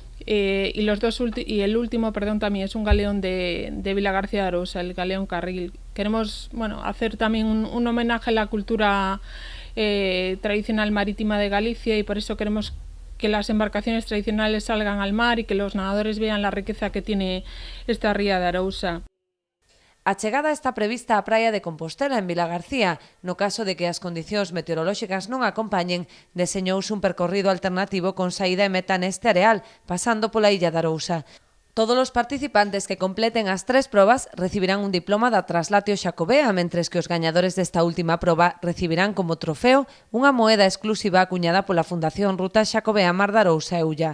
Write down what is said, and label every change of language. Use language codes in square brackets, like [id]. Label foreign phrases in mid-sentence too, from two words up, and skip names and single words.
[es] y el último, también es un galeón de Vilagarcía de Arousa, el galeón Carril. Queremos, hacer también un homenaje a la cultura tradicional marítima de Galicia, y por eso queremos que las embarcaciones tradicionales salgan al mar y que los nadadores vean la riqueza que tiene esta ría de Arousa. [gl] A chegada está prevista a praia de Compostela, en Vilagarcía. No caso de que as condicións meteorolóxicas non acompañen, deseñouse un percorrido alternativo con saída e meta neste areal, pasando pola illa de Arousa. Todos os participantes que completen as 3 probas recibirán un diploma da Traslatio Xacobea, mentres que os gañadores desta última proba recibirán como trofeo unha moeda exclusiva acuñada pola Fundación Ruta Xacobea Mar de Arousa e Ulla.